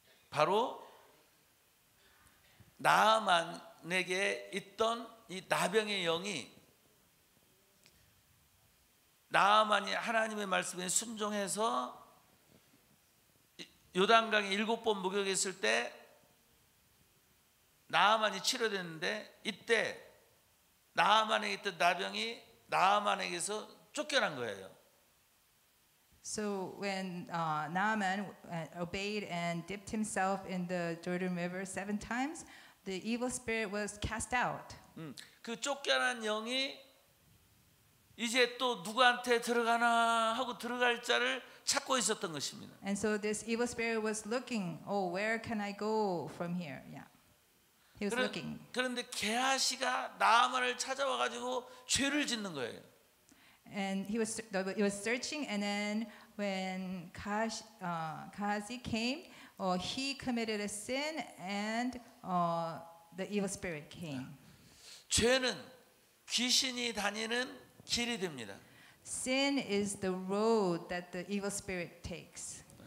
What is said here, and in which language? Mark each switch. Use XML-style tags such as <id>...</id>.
<ko>바로 나만에게 있던 이 나병의 영이 나만이 하나님의 말씀에 순종해서 요단강에 7번 목욕했을 때 나만이 치료됐는데 이때 나만에 있던 나병이 나만에게서 쫓겨난 거예요.</ko> <en>So when Naaman obeyed and dipped himself in the Jordan River 7 times, the evil spirit was cast out.</en> <ko>그 쫓겨난 영이 이제 또 누구한테 들어가나 하고 들어갈 자를 찾고 있었던 것입니다.</ko> <en>And so this evil spirit was looking, oh, where can I go from here? Yeah. He was looking.</en> <ko>그런데 게하시가 나만을 찾아와 가지고 죄를 짓는 거예요.</ko> <en>And he was searching, and then when Gehazi came, he committed a sin, and the evil spirit came.</en> <ko>죄는 귀신이 다니는 길이 됩니다.</ko> <en>Sin is the road that the evil spirit takes.</en>